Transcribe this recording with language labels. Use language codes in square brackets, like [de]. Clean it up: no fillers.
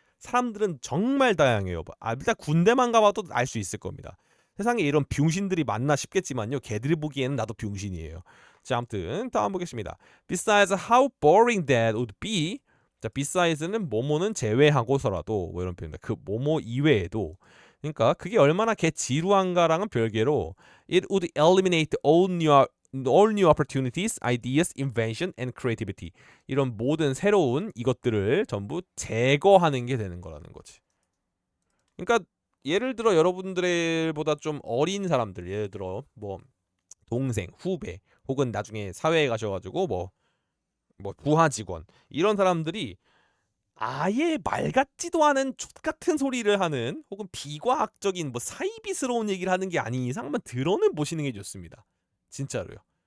[ko] 사람들은 정말 다양해요. 일단 군대만 가봐도 알 수 있을 겁니다. 세상에 이런 병신들이 많나 싶겠지만요. 걔들이 보기에는 나도 병신이에요. 자, 아무튼 다음 보겠습니다. [en] Besides how boring that would be. [ko] 자, besides는 뭐뭐는 제외하고서라도 뭐 이런 표현입니다. 그 뭐뭐 이외에도 그러니까 그게 얼마나 개 지루한가랑은 별개로 [en] it would eliminate all new opportunities, ideas, invention, and creativity. [ko] 이런 모든 새로운 이것들을 전부 제거하는 게 되는 거라는 거지. 그러니까 예를 들어 여러분들보다 좀 어린 사람들, 예를 들어 뭐 동생, 후배, 혹은 나중에 사회에 가셔가지고 뭐 부하 직원 이런 사람들이 아예 말 같지도 않은 족 같은 소리를 하는 혹은 비과학적인 뭐 사이비스러운 얘기를 하는 게 아닌 이상 한번 들어는 보시는 게 좋습니다. 진짜로요.